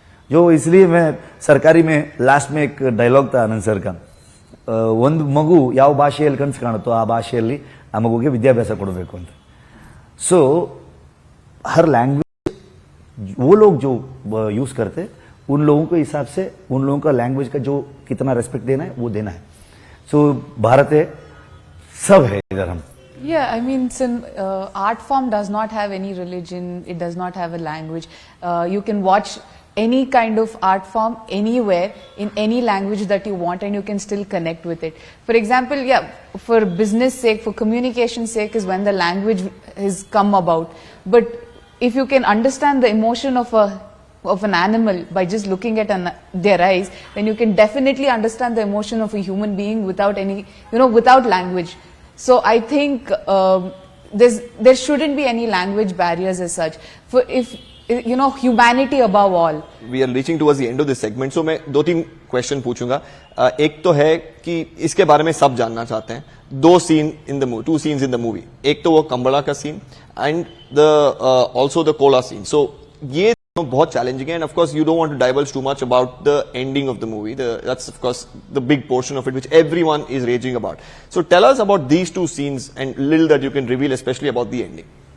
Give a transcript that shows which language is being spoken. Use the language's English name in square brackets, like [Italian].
[Hindi] जो इसलिए मैं सरकारी में लास्ट में एक डायलॉग था आनंद सर का, [Kannada] ಒಂದು ಮಗು ಯಾವ ಭಾಷೆಯಲ್ಲಿ ಕನಸು ಕಾಣುತ್ತೋ ಆ ಭಾಷೆಯಲ್ಲಿ ಆ ಮಗುಗೆ ವಿದ್ಯಾಭ್ಯಾಸ ಕೊಡಬೇಕು ಅಂತ. [Hindi] सो हर लैंग्वेज वो लोग जो यूज करते, उन लोगों के हिसाब से उन लोगों का लैंग्वेज का जो कितना रेस्पेक्ट देना है वो देना है. सो भारत है, सब है इधर हम. [English] Yeah, I mean, art form does not have any religion, it does not have a language. You can watch any kind of art form anywhere in any language that you want and you can still connect with it. For example, for business sake, for communication sake is when the language has come about. But if you can understand the emotion of an animal by just looking at their eyes, then you can definitely understand the emotion of a human being without any, without language. So I think there shouldn't be any language barriers as such. For if humanity above all. We are reaching towards the end of this segment, so [Hindi] मैं 2-3 question पूछूंगा. एक तो है कि इसके बारे में सब जानना चाहते हैं. [English] 2 scenes in the movie. [Hindi] एक तो वो कंबड़ा का scene [English] And also the cola scene. [Hindi] सो ये बहुत challenging है, [English] and of course you don't want to divulge too much about the ending of the movie. That's of course the big portion of it which everyone is raging about. So tell us about these two scenes and little that you can reveal, especially about the ending.